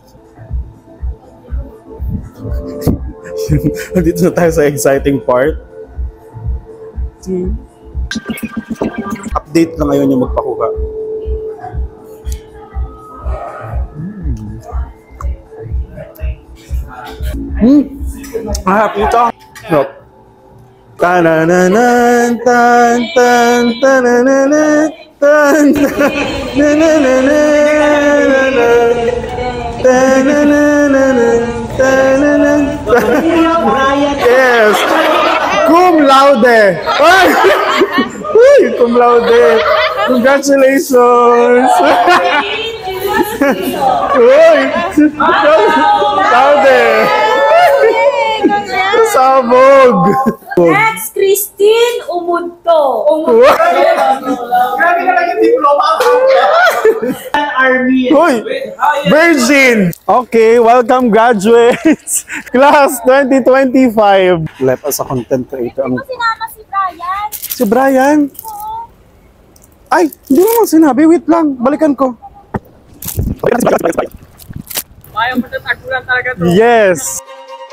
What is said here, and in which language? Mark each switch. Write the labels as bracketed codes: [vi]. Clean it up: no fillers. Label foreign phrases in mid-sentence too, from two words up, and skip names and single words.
[tl] Dito na tayo sa [en] exciting part. [tl] Update na ngayon yung magpakuha. Ito. No. Tanananan, tan tan tanananan, tan tanananan. [la] Yes. Cum laude. Uy, cum laude. [en] Congratulations. [tl] Uy. Laude. Sabog. [en] Next Christine Umudto. [tl] Grabe na lang yung diploma. [en] Army. [tl] Hoy! [en] Virgin! Okay, welcome graduates! Class 2025. Left as a content creator. [tl] Hindi mo sinama si Brian. Si Brian? Oo. Ay, hindi mo naman sinabi. Wait lang, balikan ko. Ayaw mo na tagulan talaga to. [en] Yes!